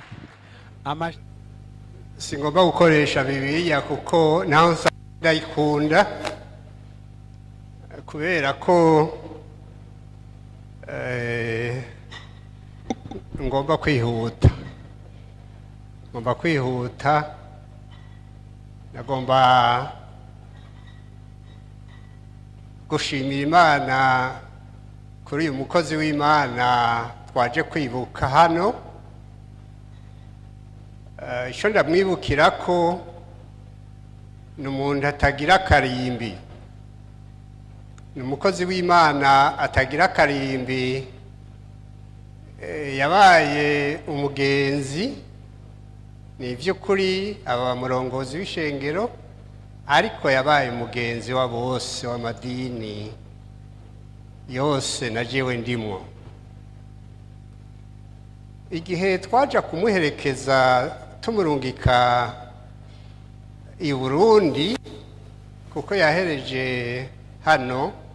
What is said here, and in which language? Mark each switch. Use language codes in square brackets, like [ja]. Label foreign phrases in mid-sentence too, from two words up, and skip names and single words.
[rn] singomba gukoresha Bibiliya kuko naho ndayikunda kubera ko ngomba kwihuta nagomba gushimira Imana kuri uyu mukozi w'Imana twaje kwibuka hano icyo ndamwibukira ko ni umuntu atagira akarimbi ni umukozi w'Imana atagira akarimbi yabaye umugenzi ni iby'ukuri aba murongozi w'ishengero ariko yabaye umugenzi wa bose w'amadini yose na jewe ndimo igihe twaje kumuherekeza tumurungika i Burundi kuko yahereje hano